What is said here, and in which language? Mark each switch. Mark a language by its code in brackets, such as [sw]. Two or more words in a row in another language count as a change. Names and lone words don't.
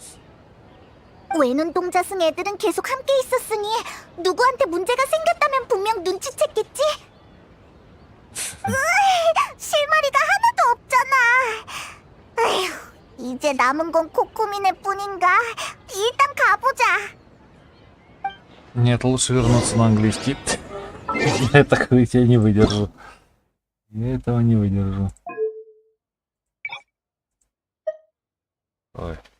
[ko] 외눈동자 승 애들은 계속 함께 있었으니 누구한테 문제가 생겼다면 분명 눈치챘겠지? 실마리가 하나도 없잖아. 에휴, 이제 남은 건 코코미네 뿐인가? 일단 가보자. [ru] Нет, лучше вернуться на английский. Я такого я не выдержу. Я этого не выдержу. Ой.